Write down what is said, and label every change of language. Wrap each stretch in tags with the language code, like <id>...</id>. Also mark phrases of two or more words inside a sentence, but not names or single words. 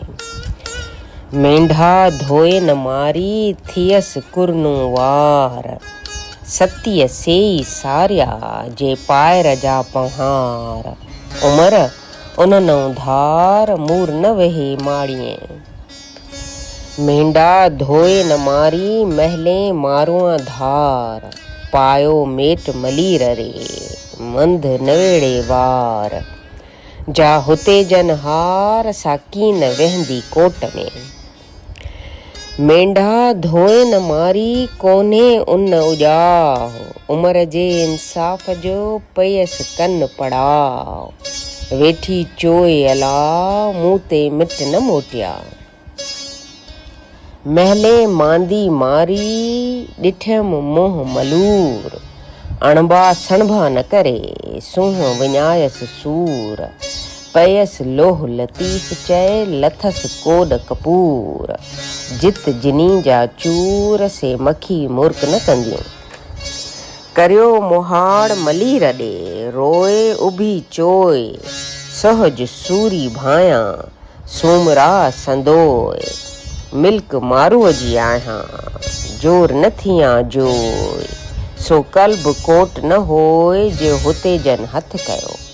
<sd>मेंढा धोए न मारी थियसि कुरनूं वार, सतीअ सेई सारिया जे पायर जा पहार, उमिरि उन धार मूर न वेहे माड़िए। मेंढा धोए न मारी महले मारुआ धार, पायो मेट मलीर रे मंद नवेड़े वार, जा हुते जन हार साकी न वहंदी कोट में। मेंढा धोए न मारी कोन्हे उन उजाह, उमिरि जे इंसाफ़ जो पयस कन पड़ाव, वेठी चोए अला मूं ते मिट न मोटिया। महले मांदी मारी ॾिठमि मोह मलूर, अणबा सणबा न करे सूंहं विञायसि सूर, पयस लोह लतीफ़ चए लथस कोड कपूर, जित जिनी जा चूर से मखी मुर्क न कंदियूं। करियो मुहाड़ मलीर ॾे रोए उभी चोए, सहज सूरी भायां सूमरा संदोए, मिल्क मारूअ जी आहियां जोर न थियां जोए, सो कल्ब कोट न होए जे हुते जन हथ कयो।</sd>